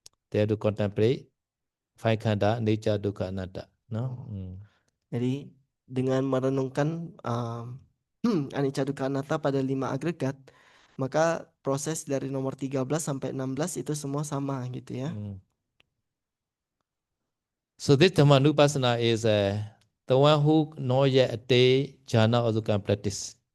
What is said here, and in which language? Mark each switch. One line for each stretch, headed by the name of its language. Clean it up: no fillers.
English: They have to contemplate 5 khanda, nature, dukkha, anatta. No?
Indonesian: Jadi dengan merenungkan anicca dukkha anatta pada 5 agregat, maka proses dari nomor 13 sampai 16 itu semua sama gitu ya.
English: So this Dhammanupasana is the one who not yet attained jhana also can practice.